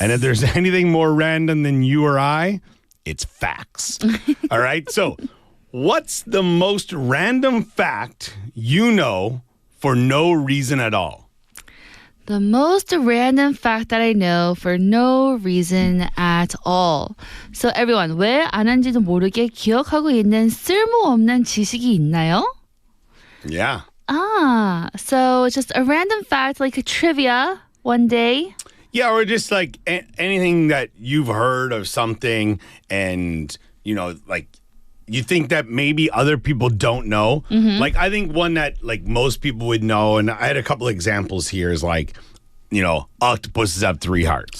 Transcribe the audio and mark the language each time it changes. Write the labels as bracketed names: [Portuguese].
[English] And if there's anything more random than you or I, it's facts. All right? So, what's the most random fact you know for no reason at all? The most random fact that I know for no reason at all. So everyone, [Korean] 왜 아는지도 모르게 기억하고 있는 쓸모없는 지식이 있나요? [English] Yeah. So it's just a random fact, like a trivia one day. Yeah, or just like anything that you've heard of something and, you know, like you think that maybe other people don't know. Like, I think one that like most people would know, and I had a couple examples here, is like, you know, octopuses have 3 hearts.